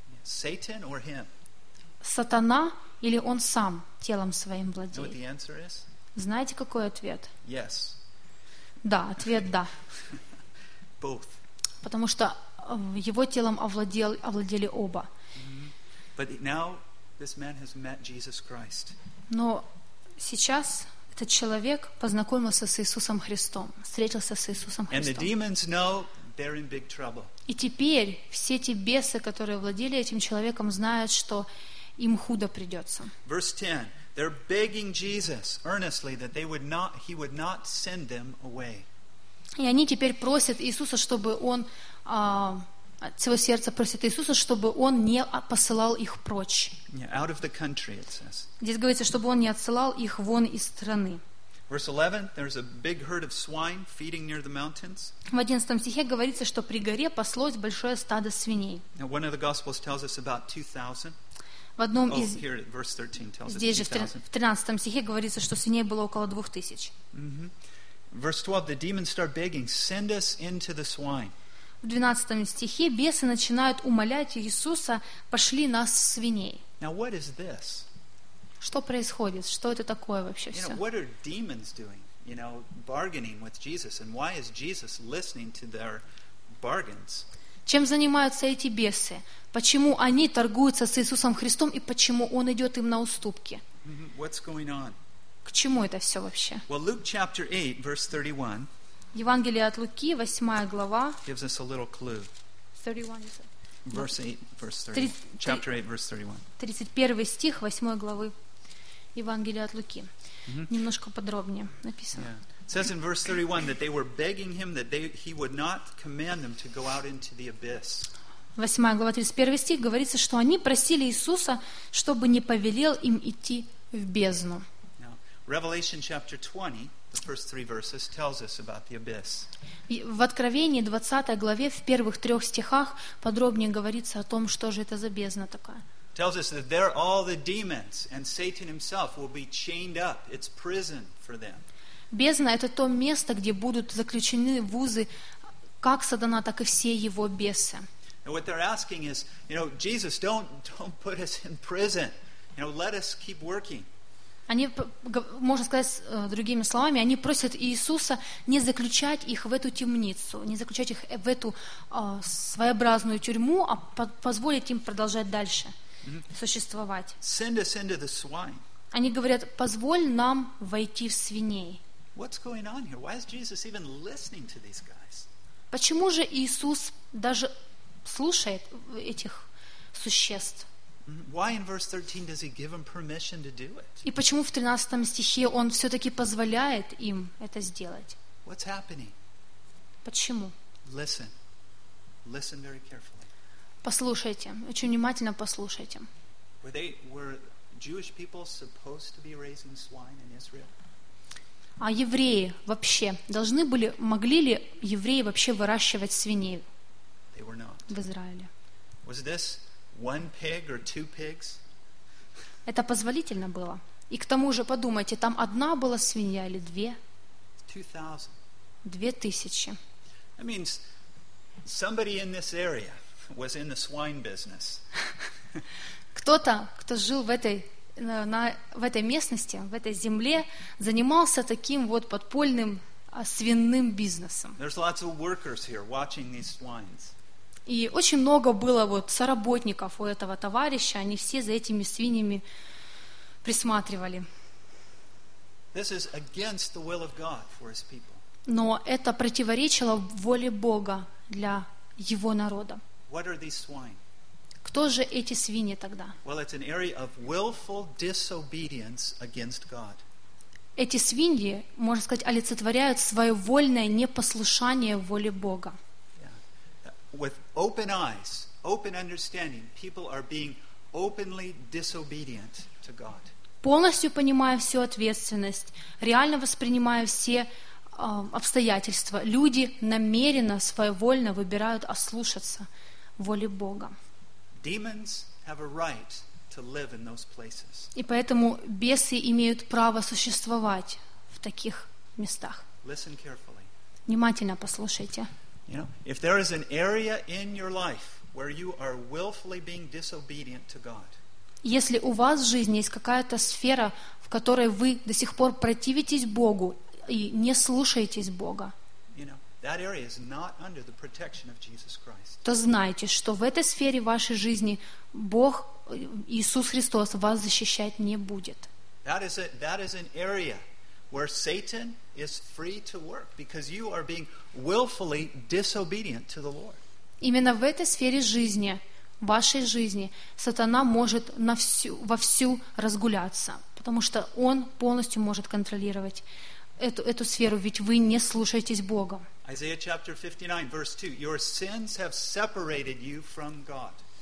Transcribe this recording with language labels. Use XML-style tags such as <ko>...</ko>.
<en>Satan or him?</en> <ru>Сатана или он сам телом своим владеет?</ru> <en>You know what the answer is?</en> <ru>Знаете, какой ответ?</ru> <en>Yes.</en> <ru>Да, ответ да.</ru> <en>Both.</en> <ru>Потому что его телом овладели оба.</ru> <en>But now this man has met Jesus Christ.</en> <ru>Но сейчас этот человек познакомился с Иисусом Христом, встретился с Иисусом Христом.</ru> <en>And the demons know they're in big trouble.</en> <ru>И теперь все эти бесы, которые владели этим человеком, знают, что им худо придется.</ru> <en>Verse 10. They're begging Jesus earnestly that he would not send them away.</en> <ru>И они теперь просят Иисуса, чтобы он от всего сердца просит Иисуса, чтобы он не посылал их прочь.</ru> <en>Yeah, out of the country, it says.</en> <ru>Здесь говорится, чтобы он не отсылал их вон из страны.</ru> <en>Verse 11, there's a big herd of swine feeding near the mountains.</en> <ru>В 11 стихе говорится, что при горе паслось большое стадо свиней.</ru> <en>Now, one of the Gospels tells us about 2,000.</en> <ru>В одном oh, из...</ru> <en>here, verse 13 tells</en> <ru>здесь</ru> <en>us</en> <ru>же</ru> <en>2,000.</en> <ru>В 13 стихе говорится, что свиней было около 2,000. Mm-hmm.</ru> <en>Verse 12, the demons start begging, send us into the swine.</en> <ru>В 12 стихе бесы начинают умолять Иисуса, пошли нас в свиней.</ru> <en>Now, what is this?</en> <ru>Что происходит? Что это такое вообще все?</ru> <en>You know, what are demons doing? You know, bargaining with Jesus, and why is Jesus listening to their bargains?</en> <ru>Чем занимаются эти бесы? Почему они торгуются с Иисусом Христом и почему Он идет им на уступки?</ru> <en>What's going on?</en> <ru>К чему это все вообще?</ru> <en>Well, Luke chapter 8, verse 31.</en> <ru>Евангелие от Луки, 8 глава.</ru> <en>Gives us a little clue. 31, verse 8, verse 30. Chapter 8, verse 31.</en> <ru>31 стих, 8 главы Евангелия от Луки. Mm-hmm. Немножко подробнее написано.</ru> <en>Yeah. It says in verse 31 that they were begging him that he would not command them to go out into the abyss.</en> <ru>8 глава, 31 стих говорится, что они просили Иисуса, чтобы не повелел им идти в бездну.</ru> <en>Now, Revelation chapter 20. The first three verses tells us about the abyss.</en> <ru>В Откровении 20 главе в первых трех стихах подробнее говорится о том, что же это за бездна такая.</ru> <en>Tells us that there all the demons and Satan himself will be chained up. It's prison for them.</en> <ru>Бездна — это то место, где будут заключены в узы как сатана, так и все его бесы.</ru> <en>And what they're asking is, you know, Jesus, don't put us in prison. You know, let us keep working.</en> <ru>Они, можно сказать другими словами, они просят Иисуса не заключать их в эту темницу, не заключать их в эту своеобразную тюрьму, а позволить им продолжать дальше существовать.</ru> <en>Send us into the swine.</en> <ru>Они говорят, позволь нам войти в свиней.</ru> <en>What's going on here? Why is Jesus even listening to these guys?</en> <ru>Почему же Иисус даже слушает этих существ?</ru> <en>Why in verse 13 does he give them permission to do it?</en> <ru>И почему в 13 стихе он все-таки позволяет им это сделать?</ru> <en>What's happening?</en> <ru>Почему?</ru> <en>Listen. Listen very carefully.</en> <ru>Послушайте, очень внимательно послушайте.</ru> <en>Were Jewish people supposed to be raising swine in Israel?</en> <ru>А евреи вообще должны были, могли ли евреи вообще выращивать свиней в Израиле?</ru> <en>Was this one pig or two pigs?</en> <ru>Это позволительно было? И к тому же, подумайте, там одна была свинья или две?</ru> <en>2000. That means somebody in this area was in the swine business.</en> <ru>Кто-то, кто жил в этой в этой местности, в этой земле, занимался таким вот подпольным свиным бизнесом.</ru> <en>There's lots of workers here watching these swines.</en> <ru>И очень много было вот соработников у этого товарища, они все за этими свиньями присматривали.</ru> <en>This is against the will of God for his people.</en> <ru>Но это противоречило воле Бога для его народа.</ru> <en>What are these swine?</en> <ru>Кто же эти свиньи тогда?</ru> <en>Well, it's an area of willful disobedience against God.</en> <ru>Эти свиньи, можно сказать, олицетворяют свое вольное непослушание воле Бога.</ru> <en>With open eyes, open understanding, people are being openly disobedient to God.</en> <ru>Полностью понимая всю ответственность, реально воспринимая все обстоятельства, люди намеренно, своевольно выбирают ослушаться воле Бога.</ru> <en>Demons have a right to live in those places.</en> <ru>И поэтому бесы имеют право существовать в таких местах.</ru> <en>Listen carefully.</en> <ru>Внимательно послушайте.</ru> <en>You know, if there is an area in your life where you are willfully being disobedient to God.</en> <ru>Если у вас в жизни есть какая-то сфера, в которой вы до сих пор противитесь Богу и не слушаетесь Бога.</ru> <en>You know, that area is not under the protection of Jesus Christ.</en> <ru>То знайте, что в этой сфере вашей жизни Бог Иисус Христос вас защищать не будет.</ru> <en>That is an area where Satan is free to work because you are being willfully disobedient to the Lord.</en> <ru>Именно в этой сфере жизни, вашей жизни, сатана может вовсю разгуляться, потому что он полностью может контролировать эту сферу, ведь вы не слушаетесь Бога.</ru> <en>Isaiah chapter 59 verse 2. Your sins have separated you from God.</en>